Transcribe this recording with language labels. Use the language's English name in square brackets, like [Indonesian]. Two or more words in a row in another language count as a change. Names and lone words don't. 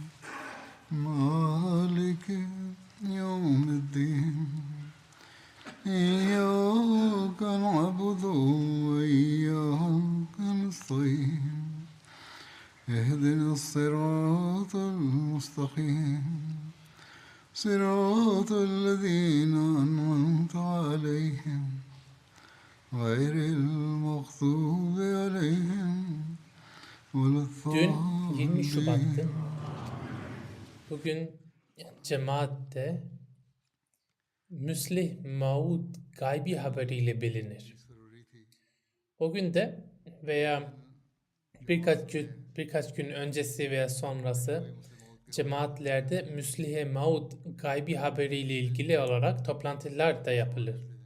[Arabic] مالك يوم الدين إياك نعبد وإياك نستعين اهدنا الصراط المستقيم صراط الذين أنعمت عليهم غير المغضوب عليهم ولا [Turkish] Dün 20 Şubat'tı. [Arabic] الضالين. [Turkish] Bugün cemaatte Müslih Maud gaybi haberiyle bilinir. O gün de veya birkaç gün öncesi veya sonrası cemaatlerde Müslih Maud gaybi haberiyle ilgili olarak toplantılar da yapılır.